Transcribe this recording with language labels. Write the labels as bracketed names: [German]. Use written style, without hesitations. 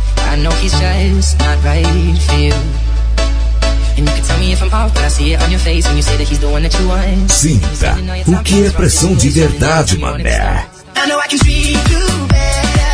[English] I know he's just not right for you. And you can tell me if I'm off, but I see it on your face when you say that he's the one that you want. [Portuguese] Sinta, o que é pressão de verdade, mané? [English] I know I can treat you better.